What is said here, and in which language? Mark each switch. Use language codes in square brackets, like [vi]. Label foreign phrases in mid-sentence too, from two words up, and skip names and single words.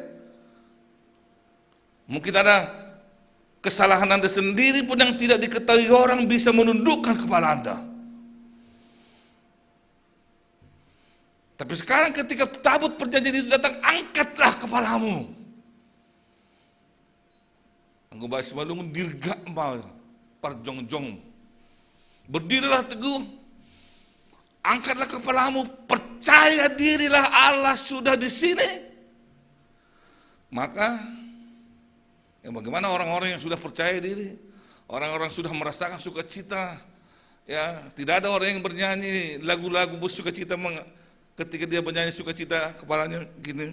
[id] Mungkin ada kesalahan Anda sendiri pun yang tidak diketahui orang bisa menundukkan kepala Anda. Tapi sekarang ketika tabut perjanjian itu datang, angkatlah kepalamu. [bts] Anggo bahasa malungun dirga ma parjongjong. [id] Berdirilah teguh, angkatlah kepalamu, percaya dirilah Allah sudah di sini. Maka, ya bagaimana orang-orang yang sudah percaya diri, orang-orang sudah merasakan sukacita, ya tidak ada orang yang bernyanyi lagu-lagu bersukacita ketika dia bernyanyi sukacita kepalanya gini.